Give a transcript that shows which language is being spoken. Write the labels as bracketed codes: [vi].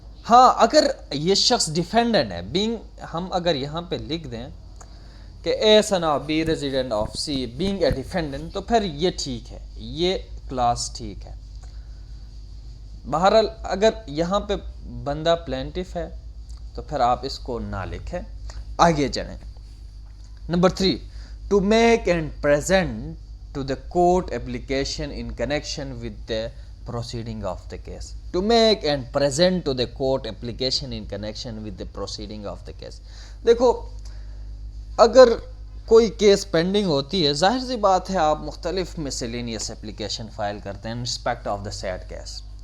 [ur] ہاں اگر یہ شخص ڈیفینڈنٹ ہے، بینگ ہم اگر یہاں پہ لکھ دیں کہ [en] A son of B resident of C being a defendant, [ur] تو پھر یہ ٹھیک ہے، یہ کلاس ٹھیک ہے. بہرحال اگر یہاں پہ بندہ پلینٹف ہے تو پھر آپ اس کو نہ لکھیں، آگے چلیں. [en] Number 3 to make and present to the court application in connection with the proceeding of the case. To make and present to the court application in connection with the proceeding of the case. [ur] دیکھو اگر کوئی case pending ہوتی ہے، ظاہر سی بات ہے آپ مختلف miscellaneous application فائل کرتے ہیں [en] in respect of the said case.